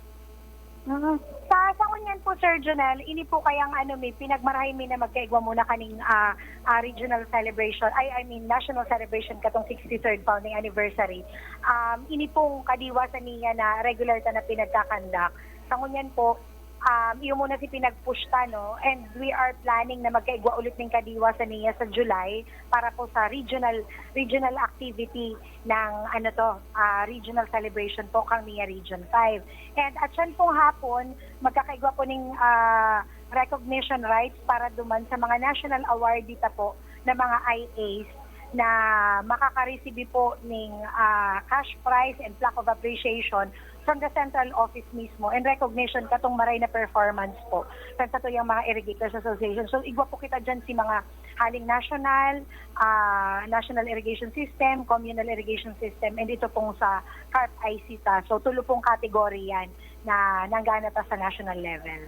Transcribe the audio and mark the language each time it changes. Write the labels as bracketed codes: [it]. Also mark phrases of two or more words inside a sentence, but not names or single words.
[bik] Sa kunyan po, Sir Jonel, ini po kayang may pinagmarahin mi na magkaigwa muna kaning [en] regional celebration, I mean national celebration [bik] katong [en] 63rd founding anniversary. [bik] Ini pong kadiwasan niya na regular ta na pinagkakandak. Sa kunyan po, iyo muna si pinagpushta, no? [en] And we are planning [bik] na magkaigwa ulit ng kadiwasan niya sa July para po sa [en] regional activity [bik] ng [en] regional celebration [bik] po kang niya Region 5. And at yan pong hapon, magkakaigwa po ng [en] recognition rights [bik] para duman sa mga [en] national award [bik] dito po na mga IAs na makaka-receive po ng [en] cash prize and plaque of appreciation from the central office [bik] mismo and recognition katong maray na performance po sa yung mga [en] irrigators association. [bik] So igwa po kita dyan si mga haling [en] national irrigation system, communal irrigation system, [bik] and ito pong sa CARP ICTA. So tulo pong kategory yan na nanggana pa sa [en] national level.